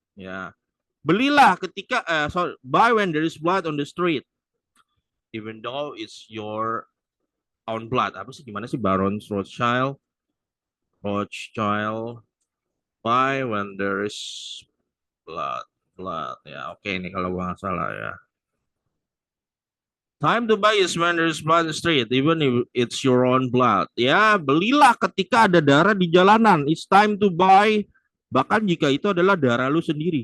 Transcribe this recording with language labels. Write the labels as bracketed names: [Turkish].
[Indonesian] Ya, belilah ketika [English] sorry, buy when there is blood on the street, even though it's your own blood. [Indonesian] Apa sih, gimana sih Baron Rothschild? Rothschild, [English] buy when there is blood, blood. [Indonesian] Ya, oke ini kalau gua nggak salah ya. [English] Time to buy is when there's blood in the street, even if it's your own blood. [Indonesian] Ya, belilah ketika ada darah di jalanan. [English] It's time to buy, [Indonesian] bahkan jika itu adalah darah lu sendiri.